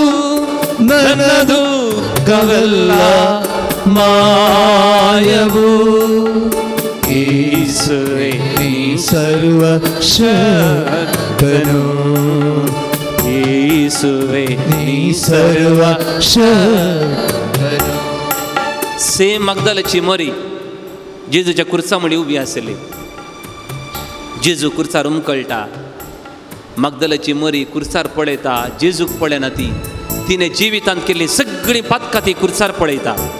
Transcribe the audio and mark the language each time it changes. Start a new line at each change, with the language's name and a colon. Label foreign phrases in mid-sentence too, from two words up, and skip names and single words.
Kannada: ನನ್ನ ದುಃಖವೆಲ್ಲ ಮಾಯವು. ಯೇಸುವೆ ನೀ ಸರ್ವ ಶಕ್ತನು. ಯೇಸುವೆ ನೀ ಸರ್ವ शक्तनु.
Konkani: सेम मगदलाची मरी जेजूच्या कुर्सा म्हणी उबी आसली. जेजू कुर्सार उमकळटा. मगदलाची मरी कुर्सार पळयता. जेजूक पळयना ती. तिने जिवितांत केल्ली सगळीं पातकां ती कुर्सार पळयता.